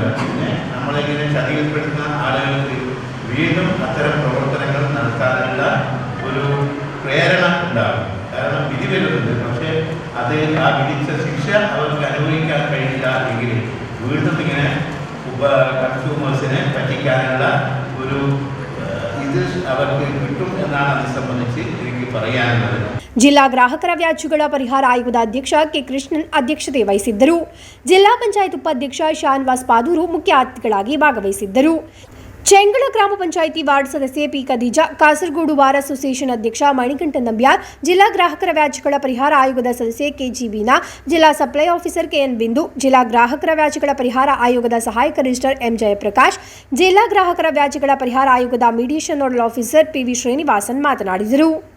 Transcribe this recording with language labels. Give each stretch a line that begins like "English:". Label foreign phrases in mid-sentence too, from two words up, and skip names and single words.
Malayalam: പിന്നെ നമ്മളിങ്ങനെ ചതിയിൽപ്പെടുന്ന ആളുകൾക്ക് വീണ്ടും അത്തരം പ്രവർത്തനങ്ങൾ നടത്താനുള്ള ഒരു പ്രേരണ ഉണ്ടാകും. കാരണം വിധി വരുന്നുണ്ട്, പക്ഷേ അത് ആ വിധിച്ച ശിക്ഷ അവർക്ക് അനുഭവിക്കാൻ കഴിയില്ല എങ്കിൽ വീണ്ടും ഇങ്ങനെ കൺസ്യൂമേഴ്സിനെ പറ്റിക്കാനുള്ള ഒരു ഇത് അവർക്ക് കിട്ടും എന്നാണ് അത് സംബന്ധിച്ച് എനിക്ക് പറയാനുള്ളത്.
Kannada: ಜಿಲ್ಲಾ ಗ್ರಾಹಕರ ವ್ಯಾಜ್ಯಗಳ ಪರಿಹಾರ ಆಯೋಗದ ಅಧ್ಯಕ್ಷ ಕೆ ಕೃಷ್ಣನ್ ಅಧ್ಯಕ್ಷತೆ ವಹಿಸಿದ್ದರು. ಜಿಲ್ಲಾ ಪಂಚಾಯತ್ ಉಪಾಧ್ಯಕ್ಷ ಶಾನ್ವಾಸ್ ಪಾದೂರು ಮುಖ್ಯ ಅತಿಥಿಗಳಾಗಿ ಭಾಗವಹಿಸಿದ್ದರು. ಚೆಂಗಳ ಗ್ರಾಮ ಪಂಚಾಯಿತಿ ವಾರ್ಡ್ ಸದಸ್ಯೆ ಪಿ ಖದೀಜಾ, ಕಾಸರಗೋಡು ಬಾರ್ ಅಸೋಸಿಯೇಷನ್ ಅಧ್ಯಕ್ಷ ಮಣಿಕಂಠನ್ ನಂಬ್ಯಾರ್, ಜಿಲ್ಲಾ ಗ್ರಾಹಕರ ವ್ಯಾಜ್ಯಗಳ ಪರಿಹಾರ ಆಯೋಗದ ಸದಸ್ಯೆ ಕೆಜಿ ಬೀನಾ, ಜಿಲ್ಲಾ
English: supply officer
Kannada: ಕೆಎನ್ ಬಿಂದು, ಜಿಲ್ಲಾ ಗ್ರಾಹಕರ ವ್ಯಾಜ್ಯಗಳ ಪರಿಹಾರ ಆಯೋಗದ ಸಹಾಯಕ ರಿಜಿಸ್ಟರ್ ಎಂ ಜಯಪ್ರಕಾಶ್, ಜಿಲ್ಲಾ ಗ್ರಾಹಕರ ವ್ಯಾಜ್ಯಗಳ ಪರಿಹಾರ ಆಯೋಗದ
English: mediation nodal officer
Kannada: ಪಿವಿ ಶ್ರೀನಿವಾಸನ್ ಮಾತನಾಡಿದರು.